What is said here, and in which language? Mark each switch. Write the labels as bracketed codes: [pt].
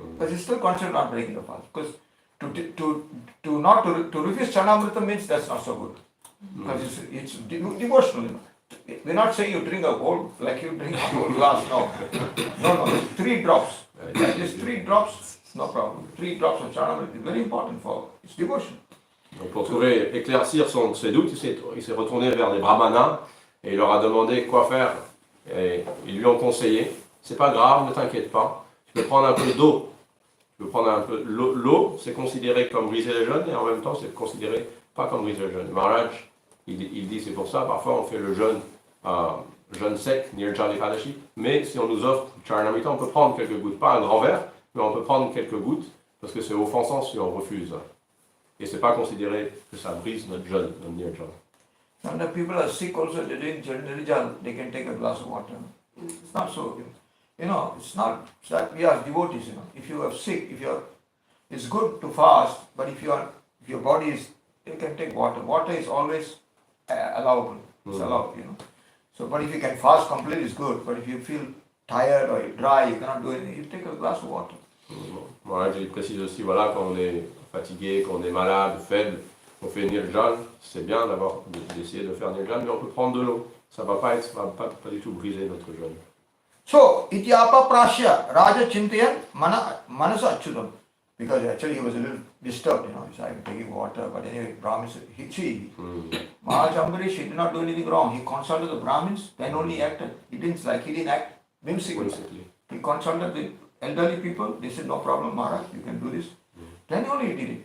[en] But it's still considered not breaking the fast. Because to refuse chanamrita means that's not so good. Because it's devotional. We're not saying you drink a whole, like you drink a whole glass, no. No, 3 drops. Just 3 drops, no problem. 3 drops of chanamrita is very important for its devotion. [fr] Donc pour trouver, éclaircir ses doutes, il s'est retourné vers les brahmanas et il leur a demandé quoi faire. Et ils lui ont conseillé, c'est pas grave, ne t'inquiète pas, tu peux prendre un peu d'eau. Tu peux prendre un peu l'eau, c'est considéré comme briser le jeûne et en même temps c'est considéré pas comme briser le jeûne. Maharaj, il dit c'est pour ça, parfois on fait le jeûne sec, Nirjala Ekadashi, mais si on nous offre Charanamrita, on peut prendre quelques gouttes, pas un grand verre, mais on peut prendre quelques gouttes, parce que c'est offensant si on refuse. Et c'est pas considéré que ça brise notre jeûne, notre Nirjala. [en] When the people are sick also, they drink Nirjala, they can take a glass of water. It's not so. it's not that we are devotees, If you are sick, it's good to fast, but if your body is, you can take water. Water is always allowable. It's allowed, So, but if you can fast completely, it's good. But if you feel tired or you're dry, you cannot do anything, you take a glass of water. [fr] Maharaj, il précise aussi, voilà, quand on est fatigué, quand on est malade, faible, on fait nirjan, c'est bien d'essayer de faire nirjan, mais on peut prendre de l'eau. Ça va pas du tout briser notre jeûne. [sa] So, ityapa prashya raja chintayan manasa achyutam. [en] Because actually he was a little disturbed, He's like taking water, but anyway, Brahmins, Maharaj Ambarish, he did not do anything wrong. He consulted the Brahmins, then only acted. He didn't act whimsically. He consulted the elderly people, they said, no problem, Maharaj, you can do this. Then only he did it.